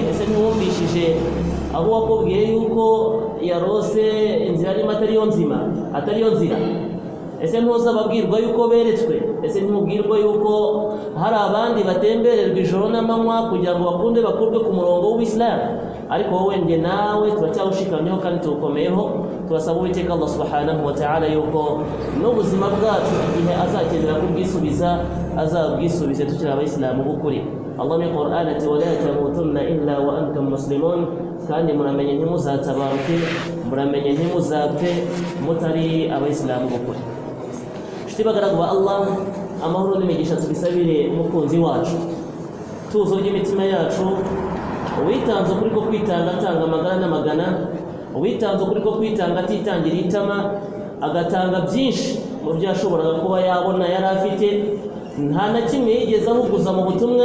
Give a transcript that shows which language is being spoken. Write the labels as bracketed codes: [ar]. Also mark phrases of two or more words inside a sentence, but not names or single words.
[rw] Ese ntiwumvishije aho wakubwiye yuko yarose inzira arimo atariyo nzima, atariyo nzira? Ese ntuza babwirwa yuko beretswe? Ese ntubwirwa yuko hari abandi batembererwa ijoro n'amanywa kugira ngo bakurwe ku murongo w'Ubuislamu? Ariko wowe nge nawe turacyawushikamyeho kandi tuwukomeyeho. Turasaba Uwiteka Allah [ar] سبحانه وتعالى [rw] yuko n'ubuzima bwacu igihe azakenera kubwisubiza azabwisubize tukiri abayisilamu b'ukuri. Allah mu Qur'an ati [ar] ولا تموتن إلا وأنتم مسلمون, [rw] kandi muramenye ntimuzatabaruke, muramenye ntimuzapfe mutari abayisilamu b'ukuri. Bagaragu ba Allah, amahoro n'imigisha tubisabire umukunzi wacu, tuzo ry'imitima yacu, uwitanze kuri ko kwitanga atanga amagana n'amagana, uwitanze kuri ko kwitanga atitangira itama, agatanga byinshi mu byo yashoboraga kuba yabona yari afite, nta na kimwe yigeze ahuguza mu butumwa.